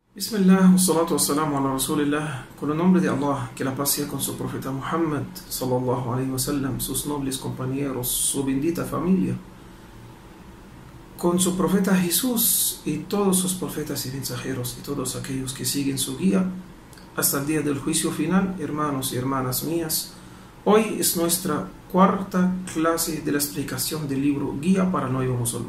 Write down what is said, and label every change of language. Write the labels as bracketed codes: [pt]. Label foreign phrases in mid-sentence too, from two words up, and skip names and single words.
[ar] بسم الله والصلاة والسلام على رسول الله. [es] Con el nombre de Allah, que la paz sea con su profeta Muhammad [ar] صلى الله عليه وسلم, [es] sus nobles compañeros, su bendita familia, con su profeta Jesús y todos sus profetas y mensajeros y todos aquellos que siguen su guía hasta el día del juicio final. Hermanos y hermanas mías, hoy es nuestra cuarta clase de la explicación del libro Guía para el Nuevo Musulmán.